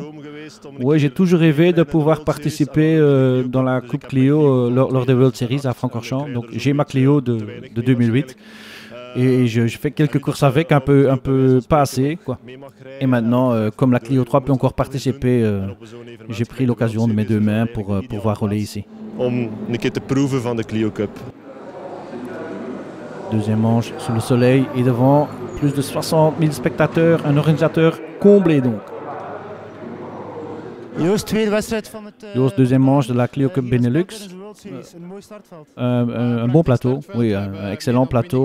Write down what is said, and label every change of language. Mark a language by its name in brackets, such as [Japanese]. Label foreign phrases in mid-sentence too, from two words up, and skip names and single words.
[French] Oui, j'ai toujours rêvé de pouvoir participer dans la Coupe Clio lors des World Series à Francorchamps. Donc j'ai ma Clio de 2008 et je fais quelques courses avec, un peu pas assez, quoi. Et maintenant, comme la Clio 3 peut encore participer, j'ai pris l'occasion de mes deux mains pour pouvoir rouler ici. [Dutch] Om een keer te proeven van de Clio Cup. [French] Deuxième manche sous le soleil et devant plus de 60 000 spectateurs, un organisateur comblé donc. Joost, deuxième manche de la Clio Cup Benelux. Un bon plateau, oui, un excellent plateau.